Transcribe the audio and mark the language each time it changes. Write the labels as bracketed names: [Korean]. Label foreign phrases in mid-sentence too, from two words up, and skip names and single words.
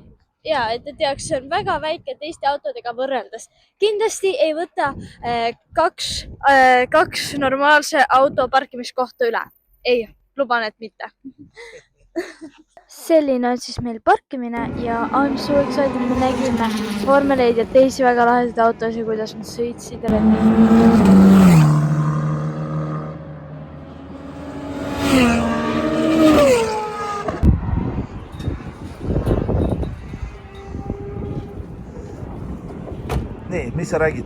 [Estonian] Ja, et teaks, see on väga väike teiste autodega võrreldes. Kindlasti ei võta kaks normaalse auto parkimiskohta üle. Ei, luban, et mitte. Selline on siis meil parkimine ja [English] I'm so excited, [Estonian] me nägime vormeleid ja teisi väga lahedaid autosid, kuidas nad sõitsid ja Nii, mis sa räägid?